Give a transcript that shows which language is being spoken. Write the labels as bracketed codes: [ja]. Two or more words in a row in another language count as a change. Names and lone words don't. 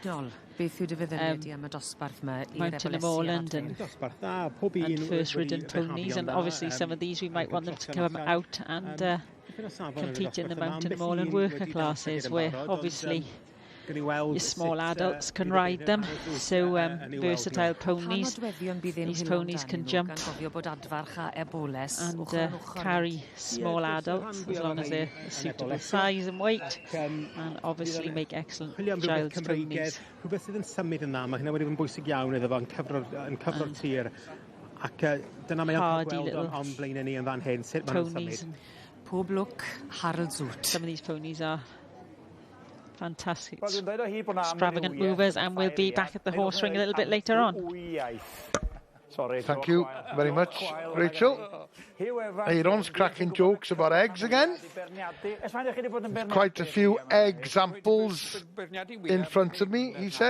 [en] Mountain of Moreland and first ridden ponies, and obviously some of these we might want them to come out and compete in the Mountain of Moreland worker classes, where obviously your small adults can ride them, so versatile ponies. These ponies can jump and carry small adults as long as they're a suitable size and weight, and obviously make excellent child's ponies. [cy] Rhywbeth sydd yn symud yna, mae hynna wedi bod yn bwysig iawn iddo fo yn cyfro'r tir, ac dyna mae o'n gweld o'n blaenau ni yn fan hyn, sut maen nhw'n symud. Pob lwc, Harold Zoot. [en] Some of these ponies are fantastic, extravagant movers, and we'll be back at the horse ring a little bit later on. Thank you very much, Rachel. Aaron's cracking jokes about eggs again. There's quite a few egg examples in front of me, he said.